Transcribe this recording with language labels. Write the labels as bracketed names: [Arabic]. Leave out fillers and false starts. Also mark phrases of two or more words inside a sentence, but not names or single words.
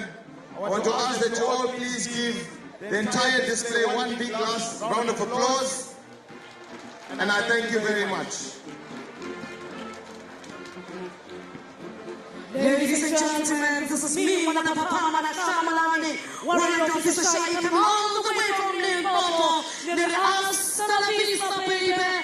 [English] I want to ask that you all please give the entire display one big last round of applause. And I thank you very much. Ladies and gentlemen, this is me, Manana Papa, Shamalani, warrior officer Shaitan, all the way from Limpopo. [Spanish] Hasta la vista, baby.